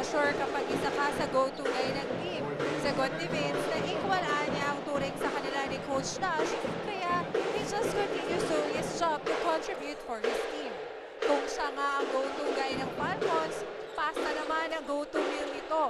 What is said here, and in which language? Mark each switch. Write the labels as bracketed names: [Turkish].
[Filipino] Kapag isa ka sa go-to guy ng team. Sagot ni Vince na equal niya ang turing sa kanila ni Coach Nash, kaya [English] he just continues doing his job to contribute for his team. [Filipino] Kung siya nga ang go-to guy ng Falcons, pasta naman ang go-to meal nito.